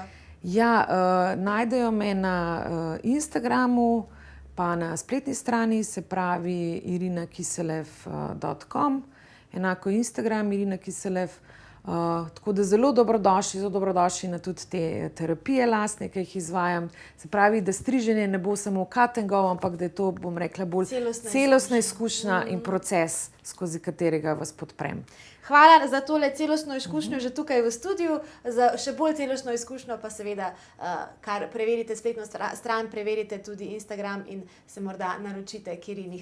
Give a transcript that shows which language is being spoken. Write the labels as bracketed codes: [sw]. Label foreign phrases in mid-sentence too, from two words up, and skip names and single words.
[sl] Ja, najdejo me na Instagramu, pa na spletni strani, se pravi irinakiselev.com, enako Instagram, Irina Kiselev. Tako da zelo dobrodošli na tudi te terapije lastne, ki jih izvajam. Se pravi, da striženje ne bo samo [en] cut and go, [sl] ampak da je to, bom rekla, bolj celostna izkušnja in proces, skozi katerega vas podprem. Hvala za tole celostno izkušnjo že tukaj v studiu, za še bolj celostno izkušnjo pa seveda, kar preverite spletno stran, preverite tudi Instagram in se morda naročite k Irini.